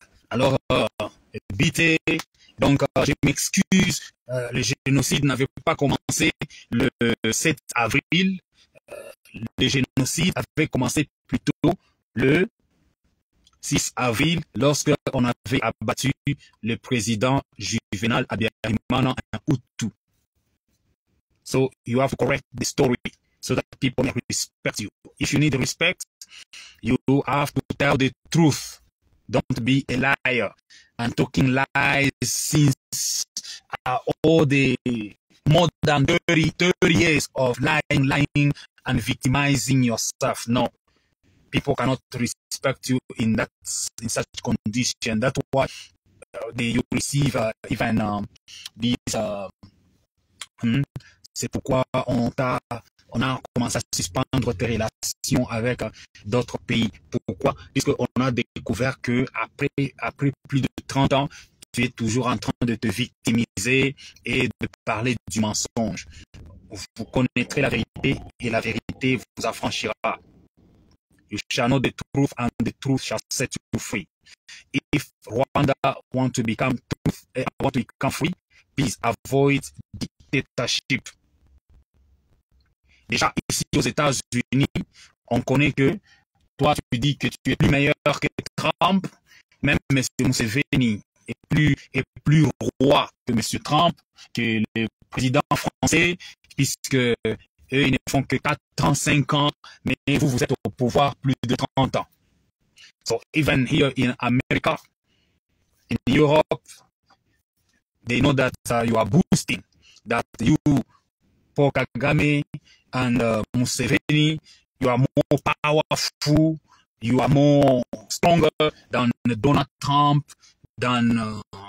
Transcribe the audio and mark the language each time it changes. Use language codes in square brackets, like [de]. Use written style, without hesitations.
[fr] alors, bité, donc je m'excuse, le génocide n'avait pas commencé le 7 avril, le génocide avait commencé plutôt le 6 avril, lorsque on avait abattu le président Juvenal Habyarimana en Hutu. [en] So you have to correct the story so that people may respect you. If you need respect, you have to tell the truth. Don't be a liar and talking lies since all the more than 30 years of lying and victimizing yourself. No. People cannot respect you in such condition. That's why you receive even these. [fr] C'est pourquoi on a commencé à suspendre tes relations avec d'autres pays. Pourquoi? Puisqu'on a découvert que après plus de 30 ans, tu es toujours en train de te victimiser et de parler du mensonge. vous connaîtrez la vérité et la vérité vous affranchira. [en] You shall know the truth and the truth shall set you free. If Rwanda want to become free, please avoid dictatorship. [fr] Déjà ici aux États-Unis, on connaît que toi tu dis que tu es plus meilleur que Trump, même M. Museveni est plus roi que M. Trump, que le président français, puisque eux ils ne font que 4 ans, 5 ans, mais vous êtes au pouvoir plus de 30 ans. [en] So even here in America, in Europe, they know that you are boosting, that you, Paul Kagame and Museveni, you are more powerful, you are more stronger than Donald Trump, than